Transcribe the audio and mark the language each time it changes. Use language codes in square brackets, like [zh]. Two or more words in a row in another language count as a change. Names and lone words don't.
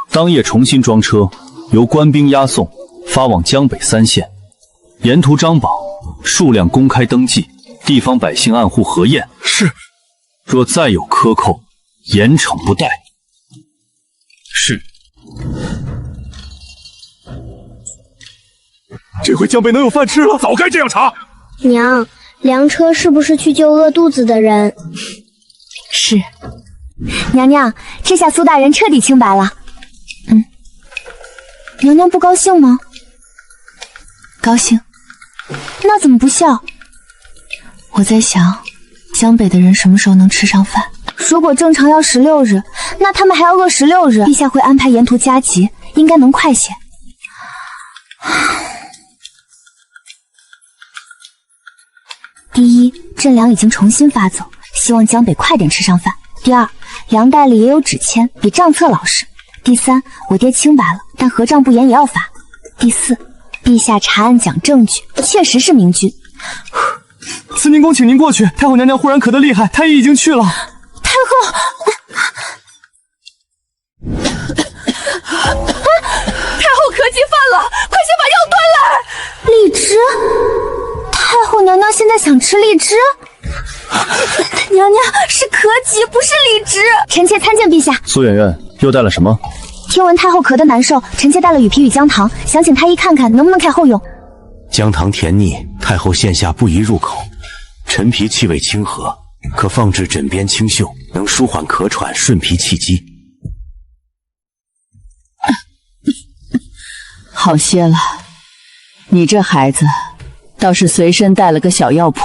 [zh] 當夜重新裝車，由官兵押送，發往江北3縣，沿途張榜，數量公開登記，地方百姓按戶核驗。是。若再有克扣，嚴懲不貸。是。這回江北能有飯吃了，早該這樣查。娘，梁车是不是去救餓肚子的人？是。娘娘，这下蘇大人徹底清白了。娘娘不高興嗎？高興。那怎麼不笑？我在想，江北的人什麼時候能吃上飯？如果正常要16日，那他们還要餓16日。陛下會安排沿途加急，應該能快些。第一，朕糧已經重新發走，希望江北快點吃上飯。第二，糧袋裡也有紙簽，比賬冊老實。第三，我爹清白了，但合賬不严也要罚。第四，陛下查案講證據，確實是明君。慈寧宮，請您過去。太后娘娘忽然渴得厲害，太醫已經去了。太后，太后咳疾犯了，快些把药端来！荔枝，太后娘娘现在想吃荔枝？娘娘是咳疾，不是荔枝。臣妾参见陛下。蘇媛媛又帶了什麼？聽聞太后咳得難受，臣妾帶了羽皮與薑糖，想請太醫看看能不能開後用。薑糖甜膩，太后現下不宜入口。陳皮氣味清和，可放置枕邊清嗅，能舒緩咳喘，順脾氣機。好些了，你這孩子倒是隨身帶了個小藥鋪，